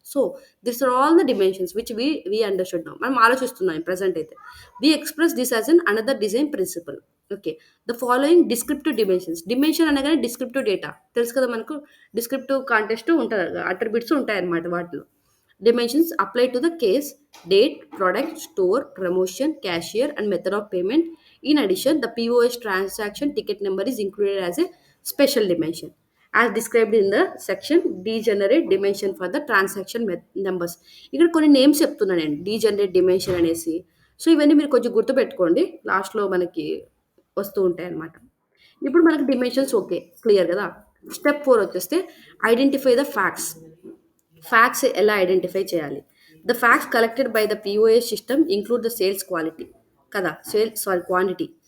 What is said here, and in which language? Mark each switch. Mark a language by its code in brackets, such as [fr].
[en] So this are all the dimensions which we understood now. [te] మనం ఆలోచిస్తున్నాం present అయితే. [en] We express this as an another design principle. Okay. The following descriptive dimensions. [te] Dimension అనగానే descriptive data తెలుసు కదా మనకు. Descriptive contest ఉంటుంది, attributes ఉంటాయి అన్నమాట వాటిలో. [en] Dimensions apply to the case, date, product, store, promotion, cashier, and method of payment. In addition, the POS transaction ticket number is included as a special dimension. As described in the section, degenerate dimension for the transaction numbers. [te] ఇక్కడ కొన్ని names చెప్తున్నాను నేను, degenerate dimension అనేసి. So ఇవన్నీ మీరు కొంచెం గుర్తుపెట్టుకోండి, లాస్ట్లో మనకి వస్తూ ఉంటాయి అన్నమాట. ఇప్పుడు మనకి డిమెన్షన్స్ ఓకే, క్లియర్ కదా. స్టెప్ 4 వచ్చేస్తే [en] Identify the facts. [te] ఫ్యాక్ట్స్ ఎలా ఐడెంటిఫై చేయాలి? [en] The facts collected by the POS system include the sales quality కదా, quantity.